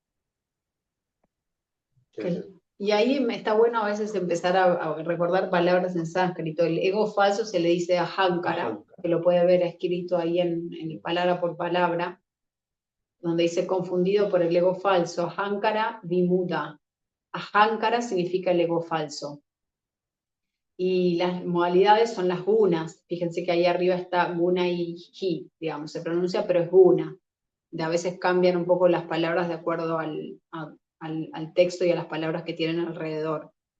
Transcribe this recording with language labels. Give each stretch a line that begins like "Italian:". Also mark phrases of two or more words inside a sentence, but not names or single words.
Spanish: Y ahí está bueno a veces empezar a recordar palabras en sánscrito. El ego falso se le dice ahankara, que lo puede ver escrito ahí en palabra por palabra, donde dice confundido por el ego falso.
Sanskrit: Ahankara vimuda.
Spanish: Ahankara significa el ego falso. Y las modalidades son las gunas. Fíjense que ahí arriba está guna y hi, digamos, se pronuncia, pero es guna. A veces cambian un poco las palabras de acuerdo al texto y a las palabras que tienen alrededor.